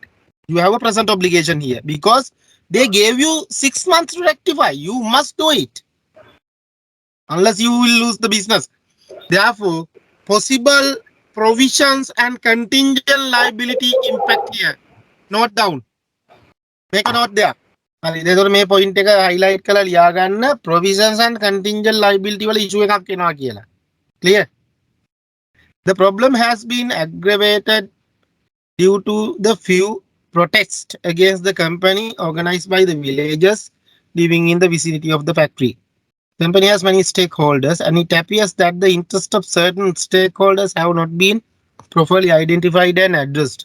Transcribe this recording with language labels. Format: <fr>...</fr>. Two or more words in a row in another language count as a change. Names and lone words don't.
<en>You have a present obligation here because they gave you 6 months to rectify. You must do it. Unless you will lose the business. Therefore, possible provisions and contingent liability impact here. Note down. Make a note there.</en> <si>එතකොට මේ පොයින්ට් එක highlight කරලා ලියා ගන්න</si> <en>provisions and contingent liability</en> <si>වල issue එකක් එනවා කියලා.</si> <en>Clear? The problem has been aggravated due to the few protests against the company organized by the villagers living in the vicinity of the factory. The company has many stakeholders, and it appears that the interests of certain stakeholders have not been properly identified and addressed.</en>